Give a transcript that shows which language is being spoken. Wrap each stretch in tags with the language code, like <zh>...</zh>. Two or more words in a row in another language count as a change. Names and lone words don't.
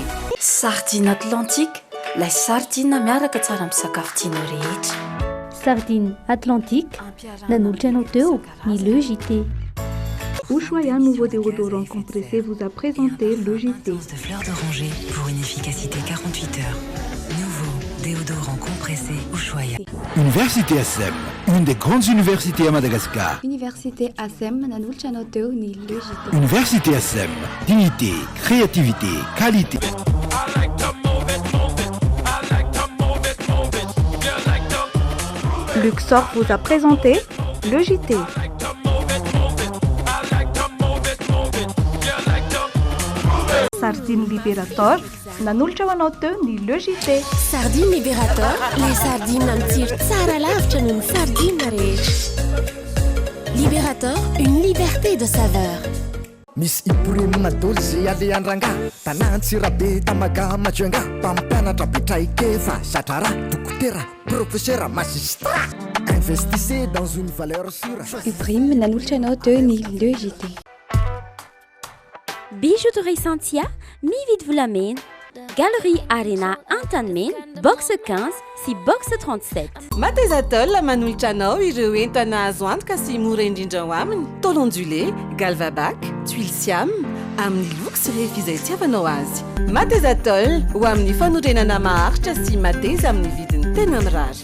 <mg>Sardine Atlantique,</mg> <fr>la sardine</fr> <mg>miaraka tsara amin'ny sakafo tianao rehetra. Sardine Atlantique, nanolotra anao teo ny le JT.</mg> <fr>Ushuaïa nouveau déodorant compressé vous a présenté le JT. De fleurs d'oranger pour une efficacité 48 heures. Nouveau déodorant compressé Ushuaïa. Université ASEM, une des grandes universités à Madagascar.</fr> <mg>Université ASEM, nanolotra anao teo ny le JT.</mg> <fr>Université ASEM, dignité, créativité, qualité. Luxor vous a présenté le JT.</fr> <mg>Sardine Liberator, nanolotra ho anao teo ny le JT. Sardine Liberator,</mg> <fr>les sardines</fr> <mg>amin'ny tsiro tsara lavitra noho ny sardine rehetra.</mg> <fr>Liberator, une liberté de saveur.</fr> <mg>Miss Ibrahim Dolce Aliandrangá, Tanantsirabe Tamaga Majuanga, Pampianatra Betraikeva, Satara, Dokotera,</mg> <fr>professeur, magistrat. Investissez dans une valeur sûre.</fr> <mg>Ibrahim nanolotra anao teo ny le JT.</mg> <fr>Bijouterie Santia, mi-vide vous l'amène. Galerie Arena Antanmen, box 15, si box 37.</fr> <mg>Matezatol manolotra anao ireo entana azo antoka sy mora indrindra ho aminy.</mg> <fr>Tôle ondulé, galvabac, tuile siam,</fr> <mg>amin'ny luxe rehefa izay tiavanao azy. Matezatol ho amin'ny fanorenana maharitra sy mateza amin'ny vidiny tena mirary.</mg>